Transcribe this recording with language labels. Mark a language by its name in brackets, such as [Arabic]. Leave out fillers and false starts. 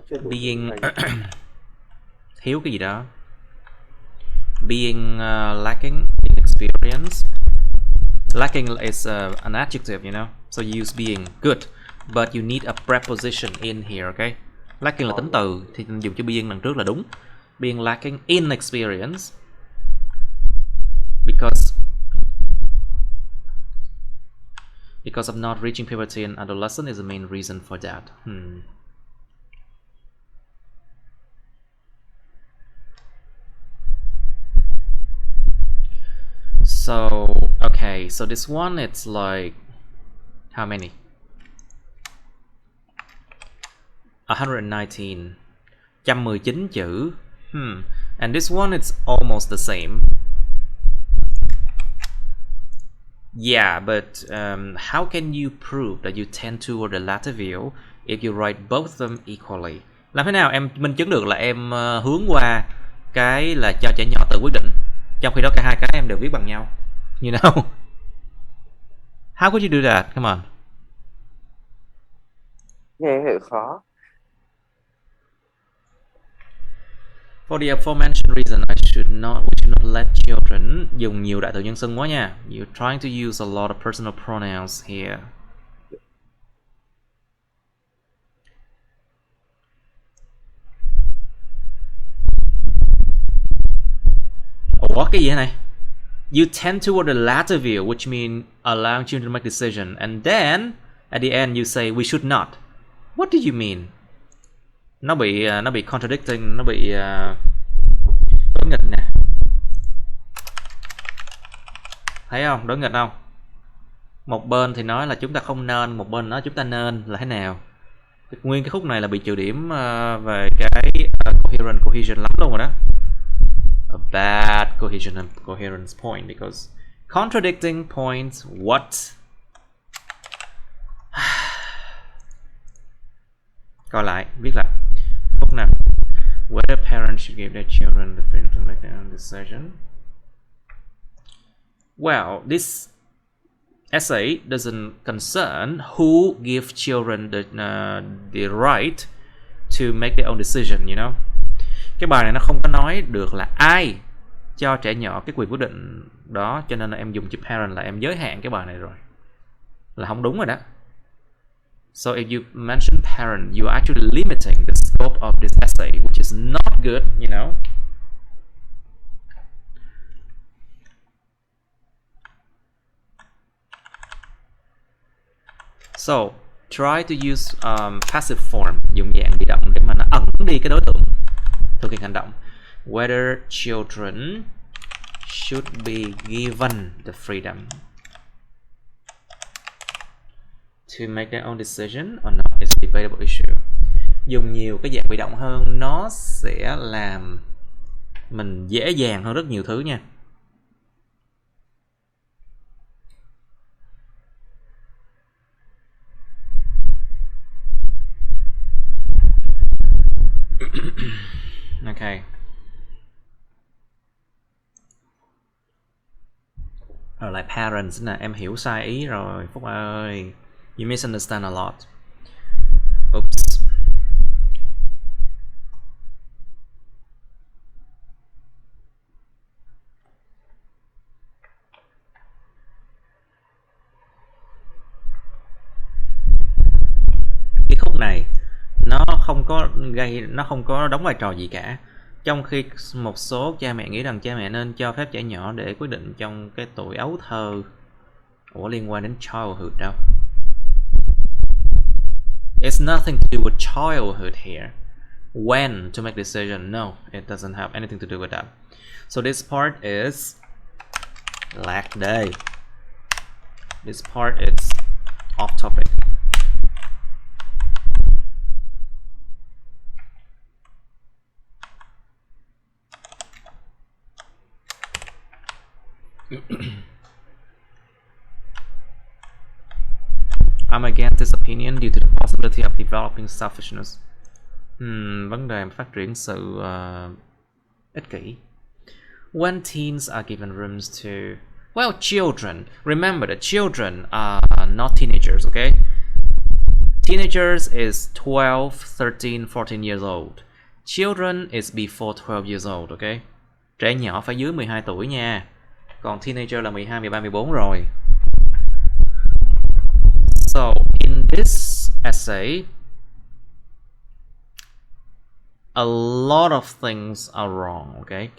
[Vietnamese] Being thiếu cái gì đó. [English] Being lacking in experience. Lacking is an adjective, you know, so you use being. Good, but you need a preposition in here, okay? [Vietnamese] Lacking là tính từ thì dùng chữ being đằng trước là đúng. [English] Being lacking in experience because of not reaching puberty and adolescence is the main reason for that. So, okay, so this one, it's like, how many? 119. 119 chữ. And this one, it's almost the same. Yeah, but how can you prove that you tend toward the latter view if you write both of them equally? [Vietnamese] Làm thế nào em minh chứng được là em hướng qua cái là cho trẻ nhỏ tự quyết định, trong khi đó cả hai cái em đều viết bằng nhau? [English] You know? How could you do that? Come on. [Vietnamese] Nghe hơi khó. [English] For the aforementioned reason, we should not let children [Vietnamese] dùng nhiều đại từ nhân xưng quá nha. [English] You're trying to use a lot of personal pronouns here. [Vietnamese] Ủa cái gì thế này? [English] You tend toward the latter view, which means allowing children to make decision, and then at the end you say we should not. What do you mean? [Vietnamese] Nó bị contradicting, nó bị đối nghịch nè. Thấy không? Đối nghịch không? Một bên thì nói là chúng ta không nên, một bên nói chúng ta nên, là thế nào? Nguyên cái khúc này là bị trừ điểm về cái cohesion lắm luôn rồi đó. [English] A bad cohesion and coherence point because contradicting points. What? [Vietnamese] Coi lại, viết lại phút nào. [English] Whether parents should give their children the freedom to make their own decision. Well, this essay doesn't concern who give children the right to make their own decision, you know. [Vietnamese] Cái bài này nó không có nói được là ai cho trẻ nhỏ cái quyền quyết định đó, cho nên là em dùng chữ parent là em giới hạn cái bài này rồi, là không đúng rồi đó. [English] So if you mention parent, you are actually limiting the scope of this essay, which is not good, you know. So try to use passive form, [Vietnamese] dùng dạng bị động để mà nó ẩn đi cái đối tượng thực hiện hành động. [English] Whether children should be given the freedom to make their own decision or not is a debatable issue. [Vietnamese] Dùng nhiều cái dạng bị động hơn nó sẽ làm mình dễ dàng hơn rất nhiều thứ nha. [English] Ok. [Vietnamese] Rồi lại parents nè, em hiểu sai ý rồi Phúc ơi. [English] You misunderstand a lot. Oops. [Vietnamese] Cái khúc này nó không có đóng vai trò gì cả. Trong khi một số cha mẹ nghĩ rằng cha mẹ nên cho phép trẻ nhỏ để quyết định trong cái tuổi ấu thơ. Ủa liên quan đến childhood đâu. [English] It's nothing to do with childhood here. When to make decision? No, it doesn't have anything to do with that. So this part is lag day. This part is off topic. I'm against this opinion due to the possibility of developing selfishness. [Vietnamese] Vấn đề phát triển sự ích kỷ. [English] When teens are given rooms to, well, children. Remember that children are not teenagers, okay? Teenagers is 12, 13, 14 years old. Children is before 12 years old, okay? [Vietnamese] Trẻ nhỏ phải dưới 12 tuổi nha. Còn teenager là 12, 13, 14 rồi. [English] So, in this essay, a lot of things are wrong, okay?